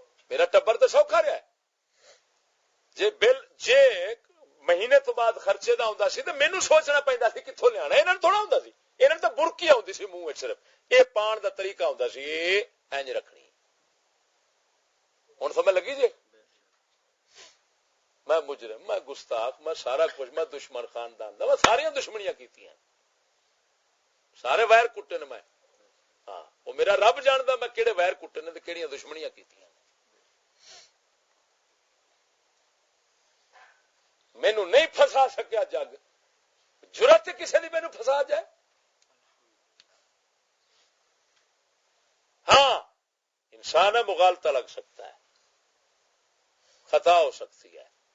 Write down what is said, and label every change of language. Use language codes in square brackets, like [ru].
[pa] میرا ٹبر تے سوکھا رہا ہے. جے بل جے مہینے تو بعد خرچے دا ہوندا سی تے مینوں سوچنا پیندا سی کتھوں لیانا. انہاں نوں تھوڑا ہوندا سی، انہاں نوں تے برکی آوندی سی منہ وچ، صرف اے پان دا طریقہ ہوندا سی اے انج رکھنی. ہن سمجھ لگی جی؟ میں مجرم، میں گستاخ، میں سارا کچھ، میں دشمن خاندان دا، میں ساری دشمنیاں کیتیاں، سارے ویر کٹے نے میں. ہاں وہ میرا رب جاندا میں کہڑے ویر کٹے نے تے کہڑیاں دشمنیاں کیتیاں. مینوں نہیں پھسا سکیا جگ، جرت کسی دی مینوں پھسا جائے. [ur] ہاں انسان ہے مغالطہ لگ سکتا ہے، خطا ہو سکتی ہے.